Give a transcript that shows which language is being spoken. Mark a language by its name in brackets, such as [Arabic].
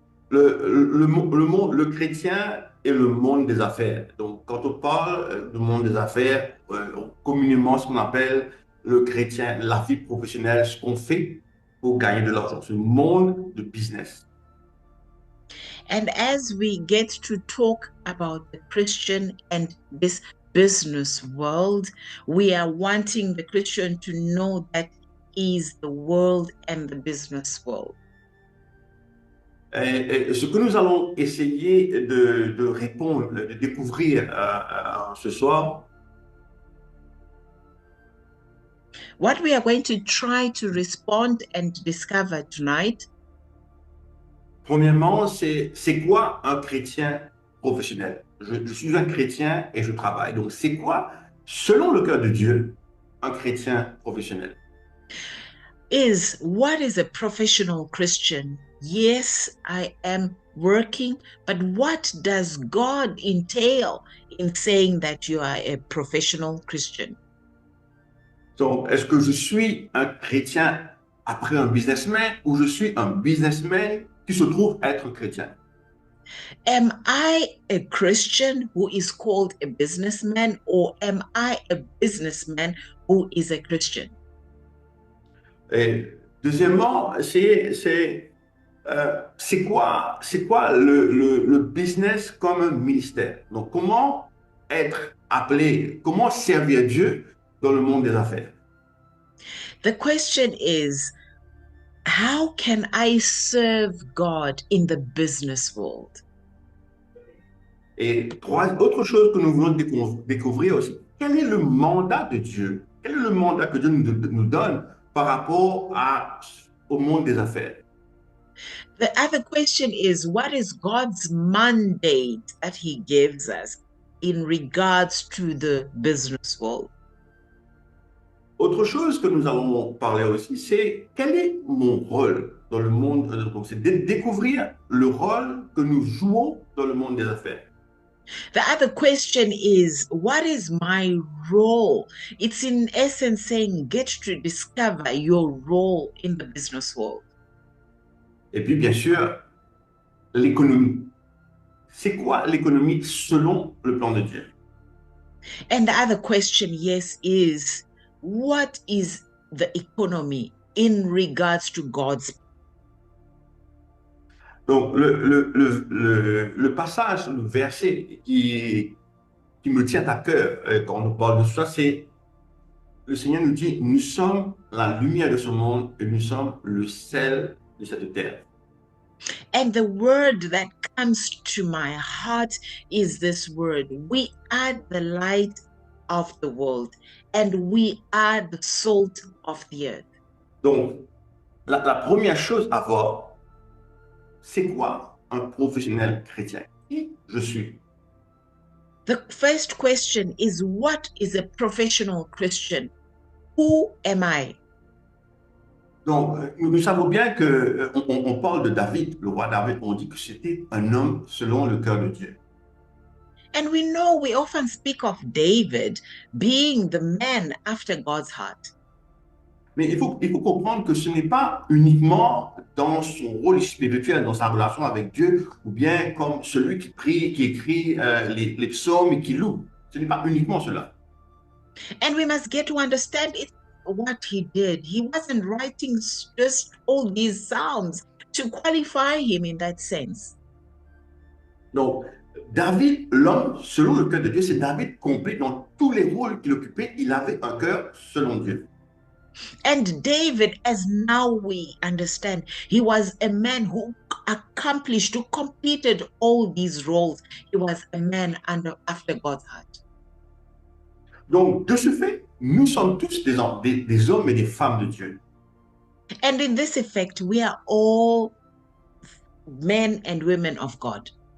[French] Le monde, le chrétien et le monde des affaires. Donc, quand on parle du monde des affaires, communément, ce qu'on appelle le chrétien, la vie professionnelle, ce qu'on fait pour gagner de l'argent. C'est le monde de business. [English] And as we get to talk about the Christian and this business world, we are wanting the Christian to know that is the world and the business world. [French] Et ce que nous allons essayer de répondre, de découvrir ce soir, [English] What we are going to try to respond and discover tonight [French] premièrement, c'est quoi un chrétien professionnel? Je suis un chrétien et je travaille. Donc, c'est quoi, selon le cœur de Dieu, un chrétien professionnel? [English] is what is a professional Christian? Yes, I am working, but what does God entail in saying that you are a professional Christian? [French] Donc, est-ce que je suis un chrétien après un businessman ou je suis un businessman qui se trouve être chrétien? [English] Am I a Christian who is called a businessman, or am I a businessman who is a Christian? [French] Et deuxièmement, c'est quoi le business comme un ministère? Donc, comment être appelé, comment servir Dieu dans le monde des affaires? [English] The question is, how can I serve God in the business world? [French] Et autre chose que nous voulons découvrir aussi, quel est le mandat de Dieu? Quel est le mandat que Dieu nous donne par rapport au monde des affaires? [English] The other question is, what is God's mandate that He gives us in regards to the business world? [French] Autre chose que nous allons parler aussi, c'est quel est mon rôle dans le monde, donc c'est de découvrir le rôle que nous jouons dans le monde des affaires. [English] The other question is, what is my role? It's in essence saying, get to discover your role in the business world. [French] Et puis, bien sûr, l'économie. C'est quoi l'économie selon le plan de Dieu? [English] And the other question, yes, is what is the economy in regards to God's? [French] Donc, le passage, le verset qui me tient à cœur quand on parle de ça, c'est le Seigneur nous dit, nous sommes la lumière de ce monde et nous sommes le sel de cette terre. [English] And the word that comes to my heart is this word. We are the light of the world and we are the salt of the earth. [French] Donc, la première chose à voir, c'est quoi un professionnel chrétien? Qui je suis? [English] The first question is, what is a professional Christian? Who am I? [French] Donc, nous savons bien que on parle de David, le roi David, on dit que c'était un homme selon le cœur de Dieu. [English] And we know we often speak of David being the man after God's heart. [French] Mais il faut comprendre que ce n'est pas uniquement dans son rôle spirituel, dans sa relation avec Dieu, ou bien comme celui qui prie, qui écrit les psaumes et qui loue. Ce n'est pas uniquement cela. [English] And we must get to understand it, what he did. He wasn't writing just all these psalms to qualify him in that sense. [French] Donc, David, l'homme selon le cœur de Dieu, c'est David complet dans tous les rôles qu'il occupait. Il avait un cœur selon Dieu. [English] And David, as now we understand, he was a man who accomplished, who completed all these roles. He was a man after God's heart. [French] Donc, de ce fait, nous sommes tous des hommes et des femmes de Dieu. [English] And in this effect, we are all men and women of God.